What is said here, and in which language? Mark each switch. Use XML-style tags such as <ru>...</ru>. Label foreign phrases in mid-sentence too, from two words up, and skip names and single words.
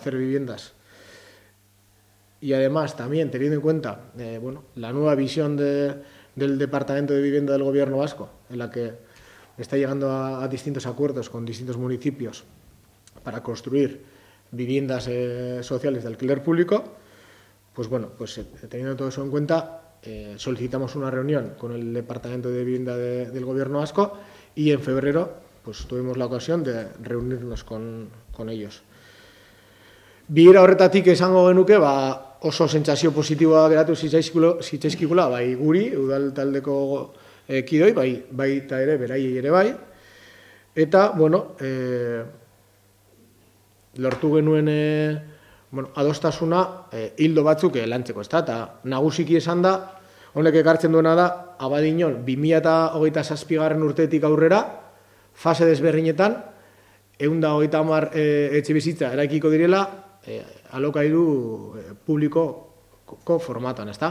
<es>hacer viviendas, y además también teniendo en cuenta la nueva visión del Departamento de Vivienda del Gobierno vasco, en la que está llegando a distintos acuerdos con distintos municipios para construir viviendas sociales de alquiler público, pues teniendo todo eso en cuenta, solicitamos una reunión con el Departamento de Vivienda del Gobierno vasco, y en febrero tuvimos la ocasión de reunirnos con ellos.</es> <eu>Bilera horretatik esango genuke, oso sentsazio positiboa geratu zitzaizkigula, bai guri, udal taldeko kidoi, baita ere, beraiei ere bai, eta, lortu genuen adostasuna hildo batzuk lantzeko, ezta, eta nagusiki esan da, honek ekartzen duena da, Abadiñon 2027 urtetik aurrera, fase desberdinetan, 130 etxebizitza eraikiko direla, alokairu publikoko formatuan, ezta?</eu>